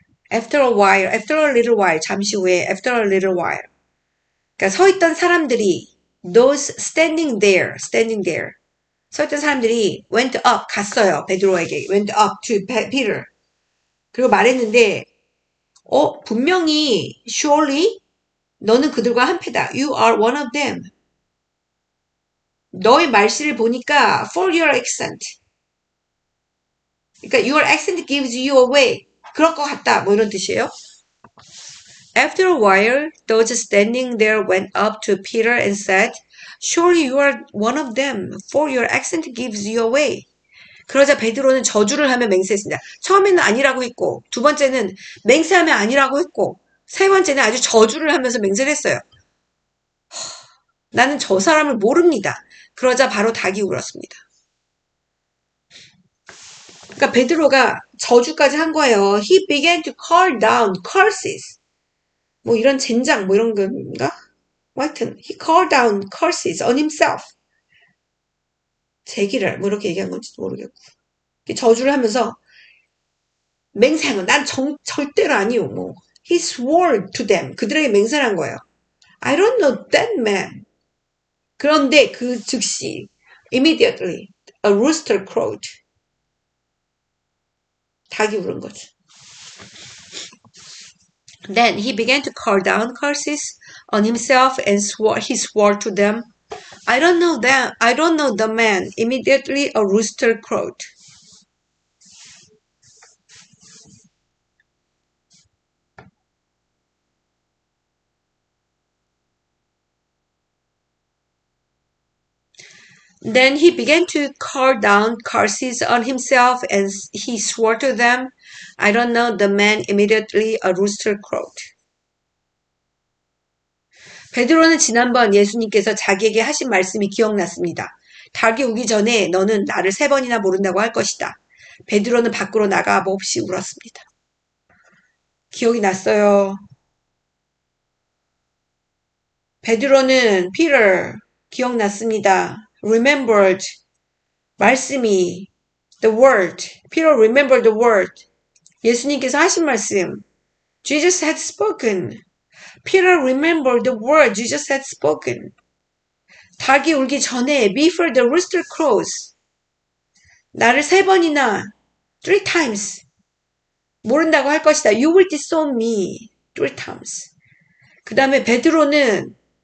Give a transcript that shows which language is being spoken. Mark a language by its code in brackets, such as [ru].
[en] After a while, after a little while, [ko] 잠시 후에 [en] after a little while. [ko] 그러니까 서 있던 사람들이 [en] those standing there. [ko] 서 있던 사람들이 [en] went up, [ko] 갔어요. 베드로에게 [en] went up to Peter. [ko] 그리고 말했는데 분명히 surely 너는 그들과 한패다. [en] You are one of them. [ko] 너의 말씨를 보니까 [en] for your accent. [ko] 그러니까 [en] your accent gives you away. [ko] 그럴 것 같다. 뭐 이런 뜻이에요. [en] After a while, those standing there went up to Peter and said, Surely you are one of them, for your accent gives you away. [ko] 그러자 베드로는 저주를 하며 맹세했습니다. 처음에는 아니라고 했고, 두 번째는 맹세하면 아니라고 했고, 세 번째는 아주 저주를 하면서 맹세를 했어요. 나는 저 사람을 모릅니다. 그러자 바로 닭이 울었습니다. 그러니까 베드로가 저주까지 한 거예요. [en] He began to call down curses. [ko] 뭐 이런 젠장 뭐 이런 건가? 뭐 하여튼 [en] he called down curses on himself. [ko] 제기를 뭐 이렇게 얘기한 건지도 모르겠고 저주를 하면서 맹세한 거 난 절대로 아니요. [en] 뭐 he swore to them. [ko] 그들에게 맹세를 한 거예요. [en] I don't know that man. [ko] 그런데 그 즉시 [en] immediately a rooster crowed. [ko] 닭이 울은 거죠. [en] Then he began to call down curses on himself and he swore to them, I don't know them. I don't know the man. Immediately a rooster crowed. Then he began to call down curses on himself and he swore to them, I don't know the man. Immediately a rooster crowed. [ko] 베드로는 지난번 예수님께서 자기에게 하신 말씀이 기억났습니다. 닭이 우기 전에 너는 나를 3번이나 모른다고 할 것이다. 베드로는 밖으로 나가 몹시 울었습니다. 기억이 났어요. 베드로는 Peter 기억났습니다. [en] Remembered [ko] 말씀이 [en] the word. Peter remembered the word. [ko] 예수님께서 하신 말씀. [en] Jesus had spoken. Peter remembered the word Jesus had spoken. [ko] 닭이 울기 전에 [en] before the rooster crows. [ko] 나를 3번이나 3 times 모른다고 할 것이다. [en] You will disown me 3 times. [ko] 그 다음에 베드로는